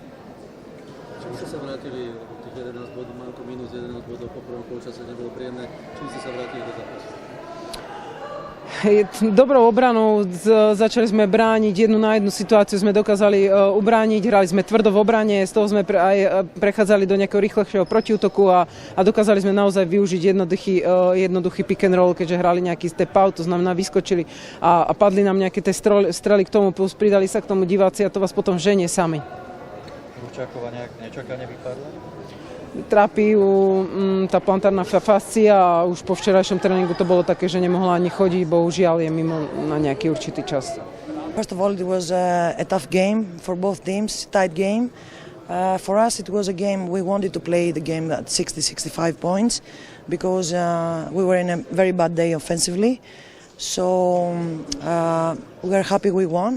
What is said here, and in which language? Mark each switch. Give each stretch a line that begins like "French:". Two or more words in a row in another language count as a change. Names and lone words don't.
Slovak: Čím ste sa vrátili, tých 11 bodov, Manko minus 11 bodov po prvom polčase nebolo príjemné, čím ste sa vrátili do zápasu? Dobrou obranou začali sme brániť, jednu na jednu situáciu sme dokázali ubrániť, hrali sme tvrdo v obrane, z toho sme aj prechádzali do nejakého rýchlejšieho protiútoku a dokázali sme naozaj využiť jednoduchý
English: pick and roll,
Slovak: keďže hrali nejaký
English: step out,
Slovak: to znamená vyskočili a padli nám nejaké tie strely k tomu, plus pridali sa k tomu diváci a to vás potom ženie sami. Ručáková nejak nečakane vypadla? Trápi ju tá
Latin: plantárna fascia
Slovak: a už po včerajšom tréningu to bolo také, že nemohla ani chodiť, bohužiaľ je mimo na nejaký určitý čas.
English: First of all, it was a tough game for both teams, tight game. For us, it was a game, we wanted to play the game at 60-65 points because we were in a very bad day offensively. So we are happy we won.